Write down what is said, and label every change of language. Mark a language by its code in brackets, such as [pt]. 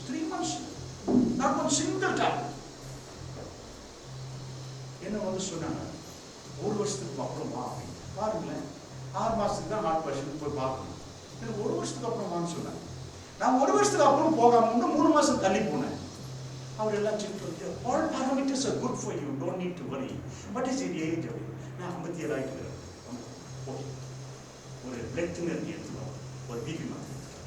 [en] 3 months, not one single tablet. [ta] என்ன வந்து சொன்னாங்க, 1 வருஷத்துக்கு அப்புறம் வா பாருங்களேன். 6 மாசத்துக்கு தான் ஹார்ட் பேஷண்ட் போய் பார்க்கணும். எனக்கு 1 வருஷத்துக்கு அப்புறம் வான்னு சொன்னாங்க. நான் 1 வருஷத்துக்கு அப்புறம் போகாம 3 மாசம் தள்ளி போனேன். அவர் எல்லாம் செக் பண்ணி [en] all parameters are good for you, don't need to worry. What is your age? [ta] நான் 57 ஆயிட்டு. ஓகே, ஒரு பிளட் தின்னர் எடுத்துக்கோ, ஒரு பிபி மாத்திரை.